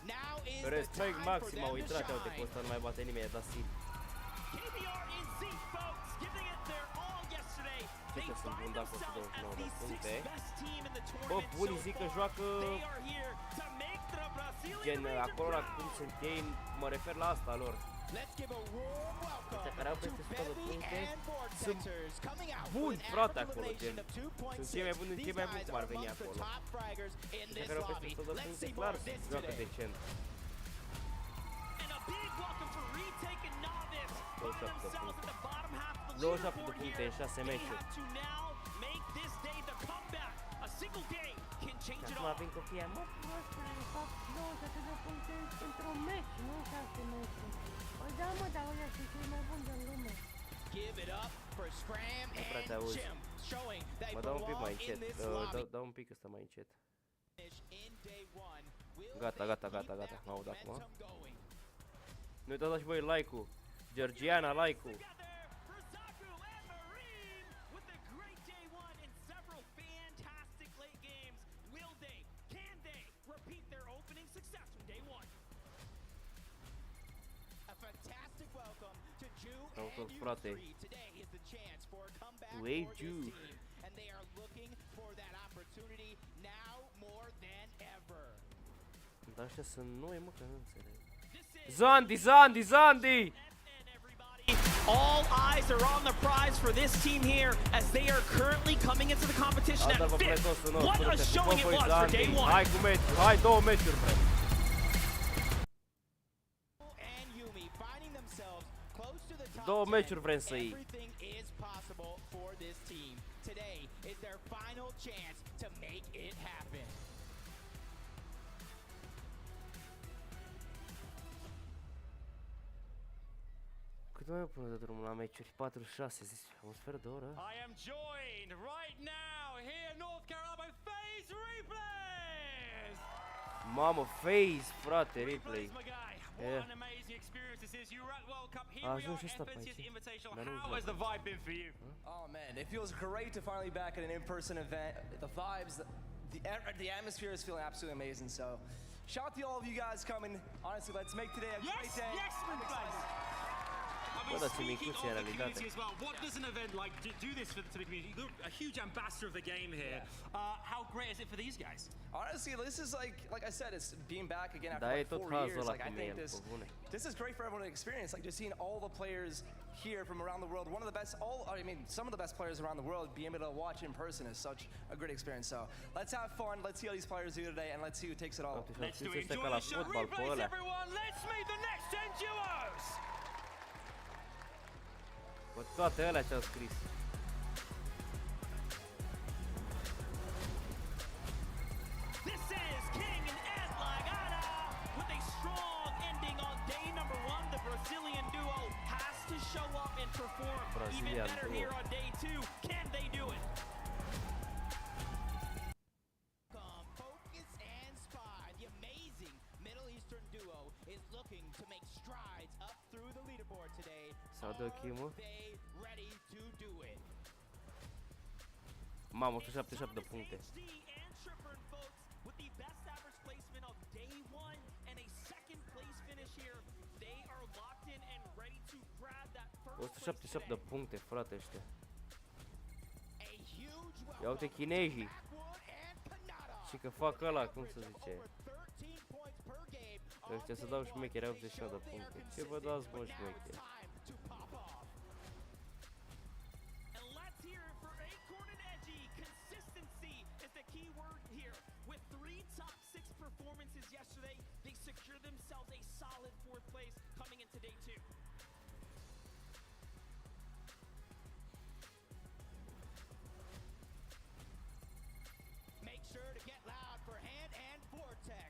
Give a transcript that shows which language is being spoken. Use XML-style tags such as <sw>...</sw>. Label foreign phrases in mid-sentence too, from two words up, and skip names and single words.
<en>Now is the time for them to shine. KBR in seat, folks, giving it their all yesterday. They find themselves as the sixth best team in the tournament so far. They are here to make the Brazilian region</en> <ro>acolo</ro> <en>proud.</en> <ro>cum sunt ei, mă refer la asta lor.</ro> <en>Let's give a warm welcome</en> <ro>care au</ro> <en>to</en> <ro>peste 100 de</ro> <en>Bevy</en> <ro>puncte</ro> <en>and Vortexers coming out</en> <ro>buni,</ro> <en>with an</en> <ro>frate,</ro> <en>average</en> <ro>acolo,</ro> <en>elimination</en> <ro>gen.</ro> <en>of 2.6.</en> <ro>Sunt cei mai buni,</ro> <en>These</en> <ro>cei mai buni</ro> <en>guys</en> <ro>cum ar</ro> <en>are</en> <ro>veni</ro> <en>amongst the</en> <ro>acolo.</ro> <en>top fraggers in</en> <ro>Cei</ro> <en>this</en> <ro>care au peste</ro> <en>lobby.</en> <ro>100 de</ro> <en>Let's</en> <ro>puncte,</ro> <en>see</en> <ro>clar,</ro> <en>more of this</en> <ro>joacă</ro> <en>today.</en> <ro>decent.</ro> <en>And a big welcome for Retake and Novice. Find themselves at the bottom half of the</en> <ro>27 de</ro> <en>leaderboard</en> <ro>puncte în</ro> <en>here.</en> <ro>6</ro> <en>They</en> <ro>meciuri.</ro> <en>have to now make this day the comeback. A single game can change it</en> <ro>Acum</ro> <en>all.</en> <ro>vin copia, mă, prostule, de fapt 27 de puncte într-un meci, nu 6 meciuri. Păi da, mă, dar ăia sunt cei mai buni din lume.</ro> <en>Give it up for Scram</en> <ro>frate,</ro> <en>and</en> <ro>auzi.</ro> <en>Jim, showing they</en> <ro>Mă dau un pic mai</ro> <en>belong in</en> <ro>încet,</ro> <en>this lobby.</en> <ro>dau un pic ăsta mai încet.</ro> <en>In day one, will</en> <ro>Gata,</ro> <en>they</en> <ro>gata,</ro> <en>keep</en> <ro>gata,</ro> <en>that</en> <ro>gata, mă aud acum.</ro> <en>momentum going?</en> <ro>Nu uitați și voi like-ul. Georgiana, like-ul.</ro> <en>Together, Rosaku and Marim with a great day one in several fantastic late games. Will they, can they repeat their opening success from day one? A fantastic welcome to Ju Welcome, and</en> <ro>frate.</ro> <en>U3. Today is the chance for a comeback</en> <ro>Tu</ro> <en>for</en> <ro>ei,</ro> <en>this</en> <ro>Ju.</ro> <en>team, and they are looking for that opportunity now more than ever.</en> <ro>Dar ăștia sunt noi, mă, că nu înțeleg.</ro> <en>This is Zandi! All eyes are on the prize for this team here as they are currently coming into the competition</en> <ro>Asta</ro> <en>at</en> <ro>vă</ro> <en>fifth.</en> <ro>plăcosul nostru.</ro> <en>What a</en> <ro>Te</ro> <en>showing it</en> <ro>pupă,</ro> <en>was for day</en> <ro>Zandi.</ro> <en>one.</en> <ro>Hai cu meci, hai 2 meciuri, bre.</ro> <en>And Yumi finding themselves close to the top</en> <ro>2</ro> <en>10.</en> <ro>meciuri vrem să iei.</ro> <en>Everything is possible for this team. Today is their final chance to make it happen.</en> <ro>Cât mai până de drumul la meciuri? 46, zici, un sfert de oră?</ro> <en>I am joined right now here in North Carolina by FaZe Replays!</en> <ro>Mamă, FaZe, frate, replay.</ro> <en>Replays, my guy. Yeah. What an amazing experience this is. You were at World Cup. Here we</en> <ro>ajuns</ro> <en>are</en> <ro>și ăsta</ro> <en>at</en> <ro>pe</ro> <en>FNCS</en> <ro>aici.</ro> <en>Invitational.</en> <ro>Dar nu</ro> <en>How has the vibe been for you? Oh man, it feels great to finally be back at an in-person event. The vibes, the atmosphere is feeling absolutely amazing. So, shout out to all of you guys coming. Honestly, let's make today a great day. Yes, man, guys. I mean,</en> <ro>Bă, dați-mi</ro> <en>speaking</en> <ro>inclusie</ro> <en>of</en> <ro>în</ro> <en>the</en> <ro>realitate.</ro> <en>community as well, what does an event like do this for the community? You're a huge ambassador of the game here. How great is it for these guys? Honestly, this is like I said, it's being back again after</en> <ro>Da, e</ro> <en>like</en> <ro>tot</ro> <en>4</en> <ro>hazul</ro> <en>years.</en> <ro>ăla</ro> <en>Like I</en> <ro>cu</ro> <en>think</en> <ro>mine, pe bune.</ro> <en>this is great for everyone to experience. Like just seeing all the players here from around the world. One of the best, some of the best players around the world. Being able to watch in person is such a great experience. So let's have fun. Let's see how these players do today, and let's see who takes it all. Let's do it. Enjoy the show. Replays, everyone. Let's meet the next 10 duos.</en> <ro>Bă, toate alea ce-au scris.</ro> <en>This is King and Ed Lagana with a strong ending on day number one. The Brazilian duo has to show up and perform even Brazilian better duo. here on day two. Can they do it? Focus and Spy, the amazing Middle Eastern duo, is looking to make strides up through the leaderboard today.</en> <ro>S-au dat chimul.</ro> <en>Are they ready to do it?</en> <ro>Mamă, 177 de puncte.</ro> <en>HD and Tripper, folks, with the best average placement of day one and a second place finish here. They are locked in and ready to grab that first place</en> <ro>177 de</ro> <en>today.</en> <ro>puncte, frate, ăștia.</ro> <en>A huge</en> <ro>Ia uite</ro> <en>welcome</en> <ro>chinezii.</ro> <en>to Backwood and Panada.</en> <ro>Și că fac ăla, cum se zice.</ro> <en>Over 13 points per game</en> <ro>Ăștia să dau șmecheri, au 89 de puncte. Ce vă dați, bă, șmecheri?</ro> <en>to pop off. And let's hear it for Acorn and Edgy. Consistency is the key word here. With 3 top 6 performances yesterday, they secured themselves a solid 4th place coming into day 2. Make sure to get loud for Hand and Vortex.</en>